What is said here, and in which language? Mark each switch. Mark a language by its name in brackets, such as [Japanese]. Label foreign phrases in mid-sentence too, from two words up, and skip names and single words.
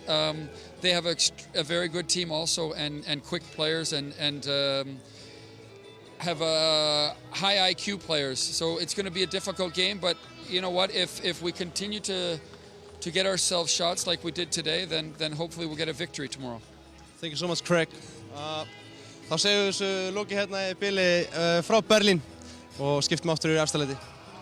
[English] They have a very good team also, and quick players, and have high IQ players. So it's going to be a difficult game, but you know what? If we continue to get ourselves shots like we did today, then hopefully we'll get a victory tomorrow. Thank you so much, Craig. [Icelandic] Þá segjum við þessu lokið hérna í bili frá Berlín og skiptum aftur í Efstaleiti.